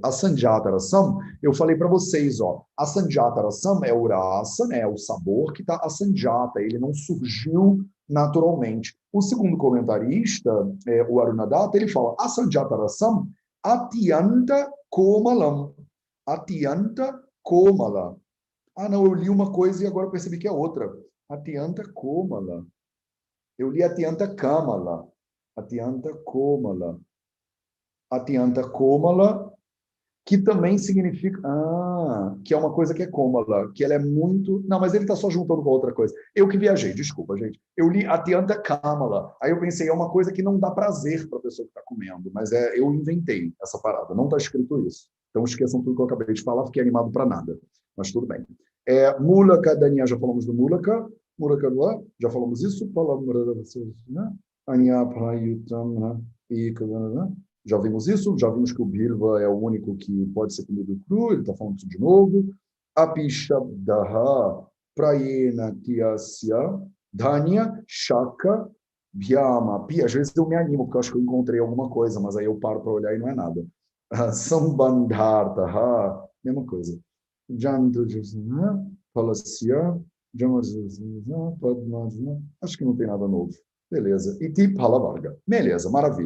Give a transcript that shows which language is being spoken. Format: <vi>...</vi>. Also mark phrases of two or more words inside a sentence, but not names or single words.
<sa>A Sanjata Rasam,</sa> <pt>eu falei para vocês, ó,</pt> <sa>a Sanjata Rasam</sa> <pt>é o rasa, né, o sabor que está a Sanjata, ele não surgiu naturalmente. O segundo comentarista, o Arunadatta, ele fala,</pt> <sa>a Sanjata Rasam, Atyanta Komalam. Atyanta Komala.</sa> <pt>Não, eu li uma coisa e agora eu percebi que é outra.</pt> <sa>Atyanta Komala.</sa> <pt>Eu li</pt> <sa>Atyanta Kamala. Atyanta Komala. Atyanta Komala,</sa> <pt>que também significa... que é uma coisa que é Komala, que ela é muito... Não, mas ele está só juntando com outra coisa. Eu que viajei, desculpa, gente. Eu li</pt> <sa>Atyanta Kamala.</sa> <pt>Aí eu pensei, é uma coisa que não dá prazer para a pessoa que está comendo, mas eu inventei essa parada, não está escrito isso. Então esqueçam tudo que eu acabei de falar, fiquei animado para nada. Mas tudo bem. Mulaka, Daniel, já falamos do Mulaka. Mulaka, já falamos isso. Já vimos isso, já vimos que o bilva é o único que pode ser comido cru, ele está falando isso de novo.</pt> <sa>Apishabdaha prayena tiyasya dhanya shaka bhyama.</sa> <pt>Às vezes eu me animo, porque eu acho que eu encontrei alguma coisa, mas aí eu paro para olhar e não é nada. Sambandhartaha, mesma coisa. Palasya, acho que não tem nada novo. Beleza.</pt> <sa>Iti Palavarga.</sa> <pt>Beleza, maravilha.</pt>